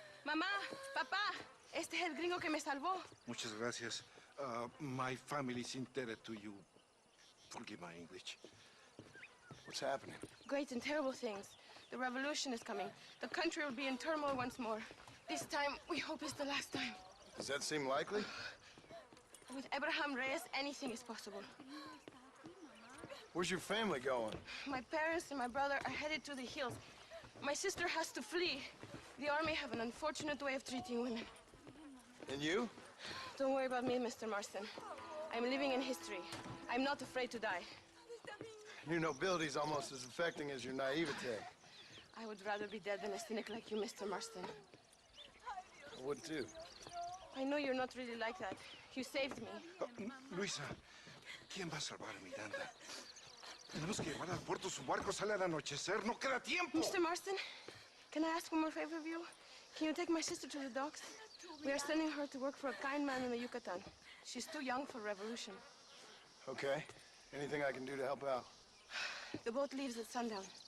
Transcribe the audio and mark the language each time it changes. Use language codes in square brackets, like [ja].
[es] Mamá, papá, este es el gringo que me salvó. Muchas gracias. [en] My family is indebted to you. Forgive my English. What's happening? Great and terrible things. The revolution is coming. The country will be in turmoil once more. This time, we hope it's the last time. Does that seem likely? With Abraham Reyes, anything is possible. Where's your family going? My parents and my brother are headed to the hills. My sister has to flee. The army have an unfortunate way of treating women. And you? Don't worry about me, Mr. Marston. I'm living in history. I'm not afraid to die. Your nobility's almost as affecting as your naivete. I would rather be dead than a cynic like you, Mr. Marston. I would too. I know you're not really like that. You saved me. [es] Luisa, ¿quién va a salvar a Miranda? Tenemos que llevar al puerto. Su barco sale al anochecer. ¡No queda tiempo! [en] Mr. Marston, can I ask one more favor of you? Can you take my sister to the docks? We are sending her to work for a kind man in the Yucatan. She's too young for revolution. Okay. Anything I can do to help out? The boat leaves at sundown.